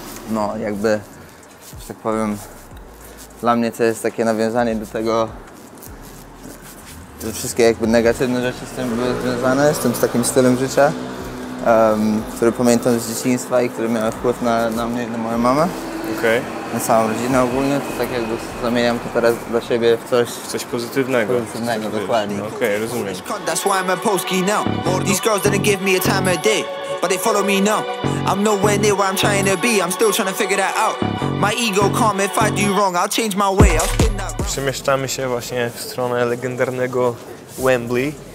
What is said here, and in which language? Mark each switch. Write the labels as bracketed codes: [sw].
[pl] No jakby, że tak powiem, dla mnie to jest takie nawiązanie do tego, że wszystkie jakby negatywne rzeczy z tym były związane, z takim stylem życia, który pamiętam z dzieciństwa i który miał wpływ na mnie i na moją mamę. Na całą rodzinę ogólnie, to tak jakby zamieniam to teraz dla siebie w coś pozytywnego. Dokładnie. Okej, rozumiem. [en] That's why I'm a Polski now. These girls didn't give me a time of day, but they follow me now. I'm nowhere near where I'm trying to be, I'm still trying to figure that out. My ego calm, if I do wrong, I'll change my way, I'll spin that. [pl] Przemieszczamy się właśnie w stronę legendarnego Wembley.